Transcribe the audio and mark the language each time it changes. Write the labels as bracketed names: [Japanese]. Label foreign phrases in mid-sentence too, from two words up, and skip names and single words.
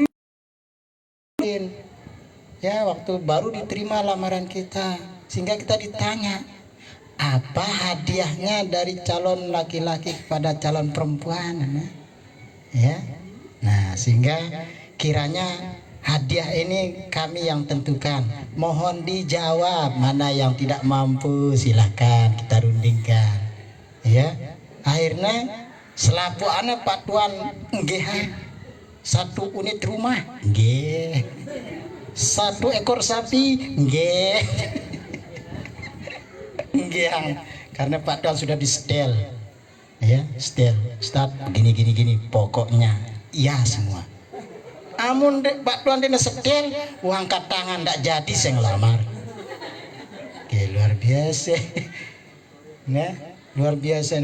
[Indonesian] Ya, waktu baru diterima lamaran kita, sehingga kita ditanya apa hadiahnya dari calon laki-laki kepada calon perempuan, ya. Nah, sehingga kiranya hadiah ini kami yang tentukan. Mohon dijawab, mana yang tidak mampu silahkan kita rundingkan, ya. Akhirnya selaku anak Pak Tuan nggih, 1 unit rumah nggih, 1 ekor sapi nggih. Nggih, karena Pak Tuan sudah di setel, ya, setel start gini pokoknya iya semua. Amun Pak Tuan dina setel, angkat tangan ndak jadi saya ngelamar. Oke, luar biasa. Nah, luar biasa.